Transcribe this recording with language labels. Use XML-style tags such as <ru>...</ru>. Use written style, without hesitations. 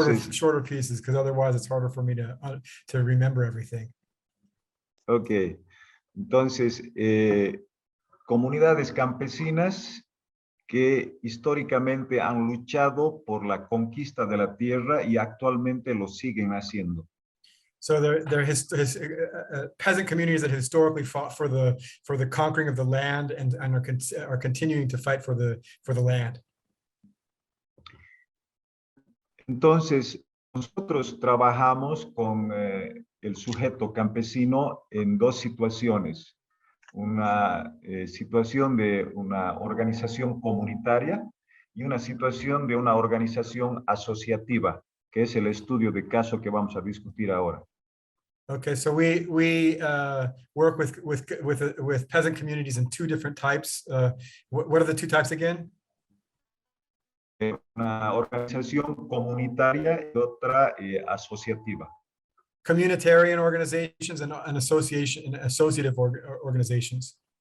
<en>Shorter pieces, because otherwise it's harder for me to remember everything. Okay.</en> <es>Entonces, comunidades campesinas que históricamente han luchado por la conquista de la tierra y actualmente lo siguen haciendo.</es> <en>So there peasant communities that historically fought for the conquering of the land and are continuing to fight for the land.</en> <es>Entonces, nosotros trabajamos con el sujeto campesino en dos situaciones. Una situación de una organización comunitaria y una situación de una organización asociativa, que es el estudio de caso que vamos a discutir ahora.</es> <en>Okay, so we work with peasant communities in two different types. What are the two types again?</en> <es>Una organización comunitaria y otra asociativa.</es> <en>Communitarian organizations and associative organizations.</en>